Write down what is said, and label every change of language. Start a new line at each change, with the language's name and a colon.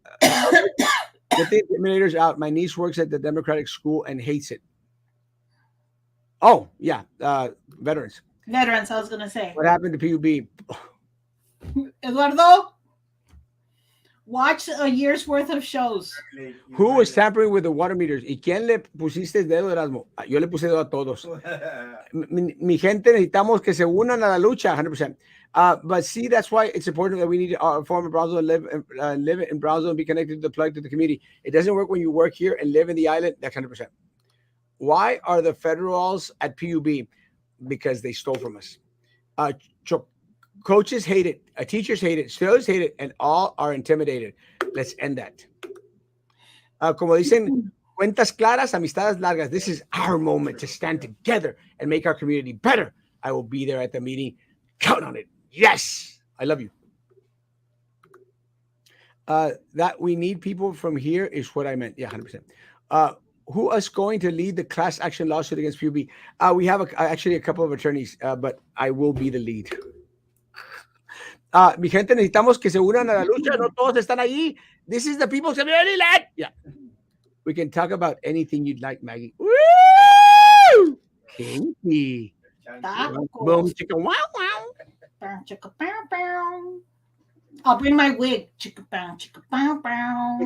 English: Get the intimidators out. My niece works at the Democratic school and hates it. Oh yeah, veterans. Veterans, I was going to say. What happened to PUB? Eduardo, watch a year's worth of shows. Who was tampering with the water meters?
Spanish: ¿Y quién le pusiste el dedo, Erasmo? Yo le puse dedo a todos. Mi gente, necesitamos que se unan a la lucha, 100%.
English: But see, that's why it's important that we need to form in Brownsville, live in Brownsville, and be connected to the plug to the community. It doesn't work when you work here and live in the island. That's 100%. Why are the federals at PUB? Because they stole from us. Uh, Coaches hate it, teachers hate it, students hate it, and all are intimidated. Let's end that.
Spanish: Como dicen, cuentas claras, amistades largas.
English: This is our moment to stand together and make our community better. I will be there at the meeting. Count on it. Yes, I love you. That we need people from here is what I meant. Yeah, 100%. Who is going to lead the class action lawsuit against PUB? We have actually a couple of attorneys, but I will be the lead.
Spanish: Mi gente, necesitamos que se unan a la lucha. No todos están allí.
English: This is the people's community land. Yeah. We can talk about anything you'd like, Maggie. Woo! Kinky. Boom, chicka, wow, wow. Bow, chicka, bow, bow. I'll bring my wig. Chicka, bow, chicka, bow, bow.